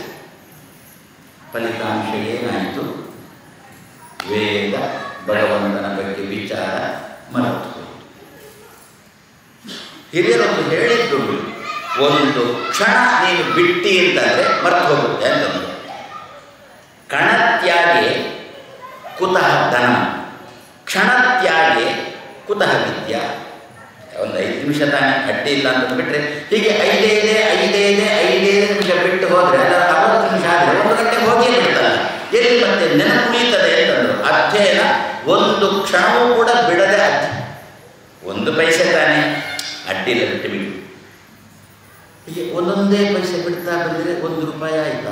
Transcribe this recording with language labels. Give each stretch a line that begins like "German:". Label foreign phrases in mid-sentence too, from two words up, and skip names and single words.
Kannada: ಫಲಿತಾಂಶ ಏನಾಯಿತು? ವೇದ ಭಗವಂತನ ಬಗ್ಗೆ ವಿಚಾರ ಮರೆತು. ಹಿರಿಯರೊಂದು ಹೇಳಿದ್ದು, ಒಂದು ಕ್ಷಣ ನೀನು ಬಿಟ್ಟಿ ಅಂತಂದರೆ ಮರೆತು ಹೋಗುತ್ತೆ ಅಂತಂದು.
Sanskrit: ಕಣತ್ಯಾಗೆ ಕುತಃ ಧನ, ಕ್ಷಣತ್ಯಾಗೆ ಕುತಃ ವಿದ್ಯಾ.
Kannada: ಒಂದು 5 ನಿಮಿಷ ತಾನೇ, ಅಡ್ಡಿ ಇಲ್ಲ ಅಂತ ಬಿಟ್ಟರೆ ಹೀಗೆ 5 ನಿಮಿಷ ಬಿಟ್ಟು ಹೋದರೆ ಅದರ 60 ನಿಮಿಷ ಆದರೆ 1 ಗಂಟೆ ಹೋಗೇ ಬಿಡ್ತಲ್ಲ. ಎಲ್ಲಿ ಮತ್ತೆ ನೆನಪುಳಿಯುತ್ತದೆ ಅಂತಂದರು. ಅಧ್ಯಯನ ಒಂದು ಕ್ಷಣವೂ ಕೂಡ ಬಿಡದೆ 1 ಪೈಸೆ ತಾನೇ, ಅಡ್ಡಿಲ್ಲ ಬಿಟ್ಟು ಬಿಟ್ಟು ಹೀಗೆ ಒಂದೊಂದೇ ಪೈಸೆ ಬಿಡ್ತಾ ಬಂದರೆ 1 ರೂಪಾಯಿ ಆಯಿತಾ?